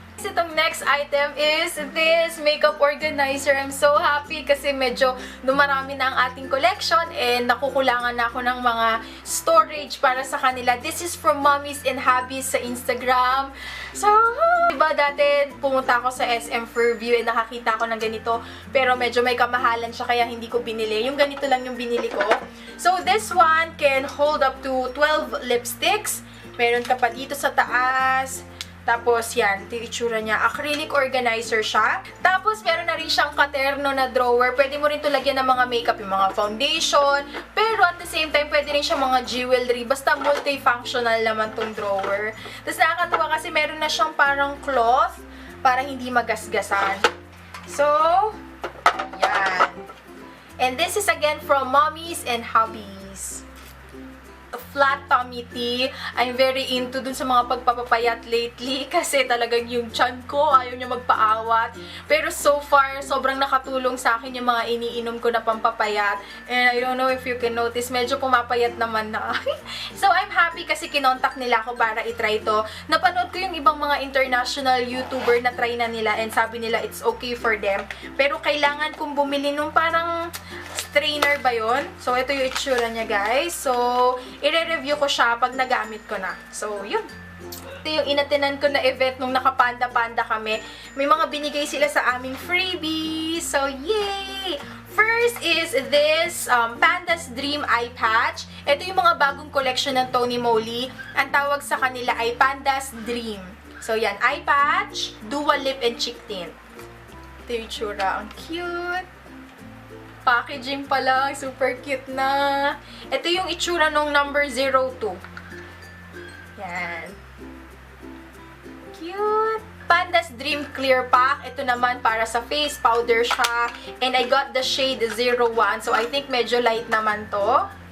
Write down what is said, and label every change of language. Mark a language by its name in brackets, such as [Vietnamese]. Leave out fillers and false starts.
[English] Itong next item is this makeup organizer. I'm so happy [Filipino] kasi medyo dumarami na ang ating collection and nakukulangan na ako ng mga storage para sa kanila. [English] This is from [Filipino] Mommies and Hubbies sa Instagram. So, diba dati pumunta ako sa SM Fairview and nakakita ko ng ganito pero medyo may kamahalan siya kaya hindi ko binili. Yung ganito lang yung binili ko. [English] So, this one can hold up to 12 lipsticks. [Filipino] Meron ka pa dito sa taas. Tapos, yan, ito yung itsura niya. Acrylic organizer siya. Tapos, meron na rin siyang katerno na drawer. Pwede mo rin ito lagyan ng mga makeup, yung mga foundation. Pero, [English] at the same time, [Filipino] pwede rin siyang mga jewelry. Basta multifunctional naman tong drawer. Tapos, nakakatuwa kasi meron na siyang parang cloth para hindi magasgasan. So, yan. [English] And this is again from Mommies and Hubbies. Flat tummy tea. I'm very into [Filipino] dun sa mga pagpapapayat lately kasi talagang yung tiyan ko ayaw niya magpaawat. Pero so far, sobrang nakatulong sa akin yung mga iniinom ko na pampapayat. [English] And I don't know if you can notice, [Filipino] medyo pumapayat naman na. So I'm happy kasi kinontak nila ako para itry to. Napanood ko yung ibang mga international YouTuber na try na nila and sabi nila [English] it's okay for them. [Filipino] Pero kailangan kong bumili nung parang strainer ba yun? So, ito yung itsura niya, guys. So, i-review ko siya pag nagamit ko na. So, yun. Ito yung inatinan ko na event nung nakapanda-panda kami. May mga binigay sila sa aming freebies. So, yay! [English] First is this Panda's Dream Eye Patch. [Filipino] Ito yung mga bagong collection ng Tony Moly. Ang tawag sa kanila ay Panda's Dream. So, yan. [English] Eye patch, dual lip, and cheek tint. [Filipino] Ito yung itsura. Ang cute. Packaging pa lang, super cute na. Ito yung itsura nung number 02. Yan. Cute. [English] Panda's Dream Clear Pack. [Filipino] Ito naman para sa face, powder siya. [English] And I got the shade 01. So, I think [Filipino] medyo light naman to.